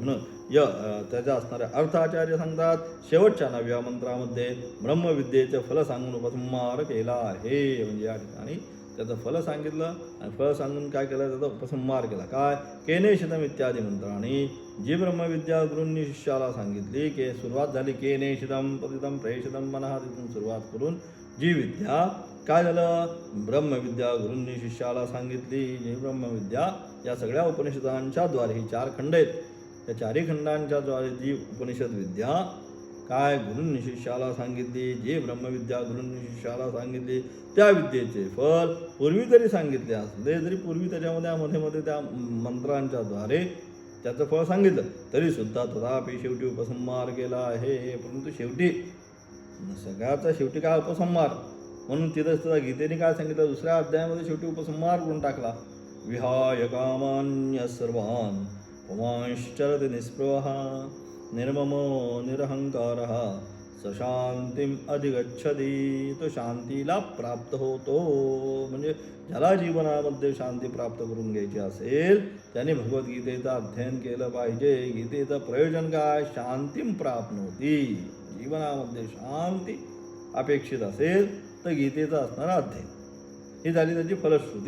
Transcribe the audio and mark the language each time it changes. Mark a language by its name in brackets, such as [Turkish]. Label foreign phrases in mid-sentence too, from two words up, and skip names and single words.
[Marathi] म्हणून त्याच्या असणाऱ्या अर्थ आचार्य सांगतात. शेवटच्या 9व्या मंत्रामध्ये ब्रह्मविद्येचं फल सांगून उपसंहार केला आहे. म्हणजे या ठिकाणी त्याचं फल सांगितलं आणि फळ सांगून काय केलं? त्याचा उपसंहार केला. काय? केनेशितम इत्यादी मंत्रांनी जी ब्रह्मविद्या गुरूंनी शिष्याला सांगितली की सुरुवात झाली [Sanskrit] केनेशितम पतितम प्रेषितम मनः [Marathi] तिथून सुरुवात करून जी विद्या काय झालं? ब्रह्मविद्या गुरूंनी शिष्याला सांगितली. जी ब्रह्मविद्या या सगळ्या उपनिषदांच्या द्वारे ही 4 खंड आहेत. त्या 4ही खंडांच्या द्वारे जी उपनिषद विद्या काय गुरूंनी शिष्याला सांगितली, जी ब्रह्मविद्या गुरूंनी शिष्याला सांगितली त्या विद्येचे फल पूर्वी तरी सांगितले असले जरी पूर्वी त्याच्यामध्ये मध्ये त्या मंत्रांच्या द्वारे त्याचं फळ सांगितलं तरी सुद्धा तथापि शेवटी उपसंहार केला आहे. परंतु शेवटी सगळ्याचा शेवटी काय? उपसंहार. म्हणून तिथं सुद्धा गीतेने काय सांगितलं? दुसऱ्या अध्यायामध्ये शेवटी उपसंहार करून टाकला. [Sanskrit] विहाय कामान्य सर्वान् पुमांश्चरति निःस्पृहः निर्ममो निरहंकारः सशांतीम अधिगच्छति. [Marathi] तो शांतीला प्राप्त होतो. म्हणजे ज्याला जीवनामध्ये शांती प्राप्त करून घ्यायची असेल त्याने भगवद्गीतेचं अध्ययन केलं पाहिजे. गीतेचं प्रयोजन काय? [Sanskrit] शांतीम प्राप्नोती. [Marathi] जीवनामध्ये शांती अपेक्षित असेल तर गीतेचं असणारा अध्ययन ही झाली त्याची फलश्रुती.